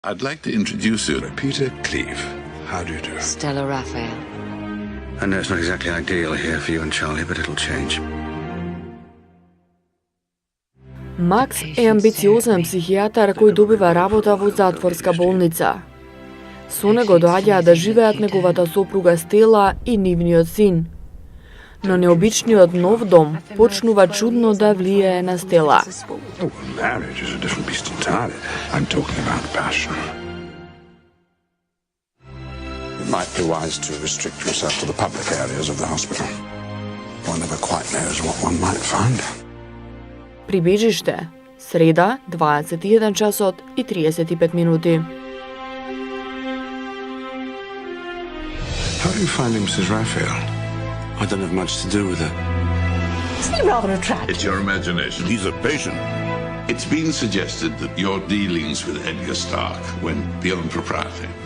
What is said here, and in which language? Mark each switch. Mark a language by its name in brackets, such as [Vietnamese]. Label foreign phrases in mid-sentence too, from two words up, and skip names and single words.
[English] I'd like to introduce you to Peter Cleave. How do you do? Stella Raphael. I know it's not exactly ideal here for you and Charlie, but it'll change. [Macedonian] Макс е амбициозен психијатар кој добива работа во затворска болница. Со него доаѓаат да живеат неговата сопруга Стела и нивниот син. Но необичниот нов дом почнува чудно да влијае на Стела. [English] Oh, marriage is a different beast entirely. I'm talking about passion. It might be wise to restrict yourself to the public areas of the hospital. One never quite knows what one might find. [Macedonian] Прибежиште, среда, 21 часот и 35 минути. [English] How are you finding Mrs. Raphael? I don't have much to do with her. Isn't he rather attractive? It's your imagination. He's a patient. It's been suggested that your dealings with Edgar Stark went beyond propriety.